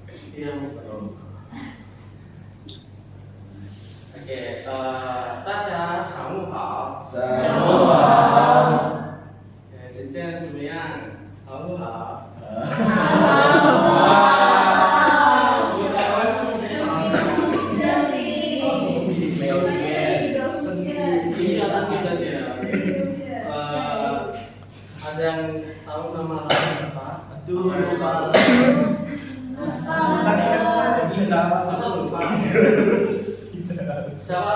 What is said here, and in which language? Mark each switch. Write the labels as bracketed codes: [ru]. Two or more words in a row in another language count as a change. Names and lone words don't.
[id] Iya. Oke, [zh] 大家上午好。上午好。今天怎么样？好不好？ [id] ada yang tahu nama lain apa? Aduh, lupa. Masa lupa? Siapa?